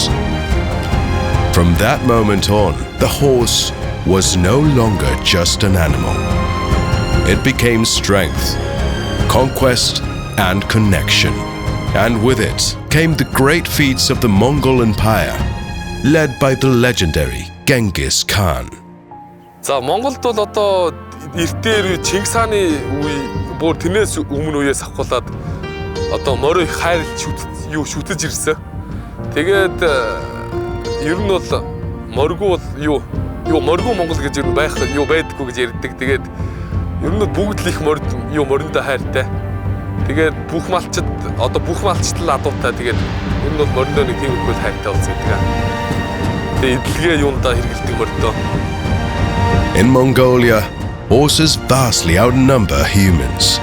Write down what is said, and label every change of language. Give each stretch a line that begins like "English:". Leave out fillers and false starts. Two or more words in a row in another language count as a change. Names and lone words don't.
English: From that moment on, the horse was no longer just an animal. It became strength, conquest, and connection. And with it came the great feats of the Mongol Empire, led by the legendary Genghis Khan.
Mongolian: За Монголд бол одоо эртээр Чингис хааны үе бүр тэрнээс өмнө үеэс авахуулаад одоо морь хайр шүтэж ирсэн. Тэгээд ер нь бол морьгүй бол юу морьгүй Монгол гэж ер нь байдаггүй гэж ярьдаг. Тэгээд ер нь бүгд л их мориндоо хайртай. Тэгээд бүх малчд л адуутай. Тэгээд ер нь бол мориндоо нэг тийм их хайртай болсон гэдэг. Тэгээд эдлэгээ юундаа хэрэгэлдэг мориндоо.
English: In Mongolia, horses vastly outnumber humans.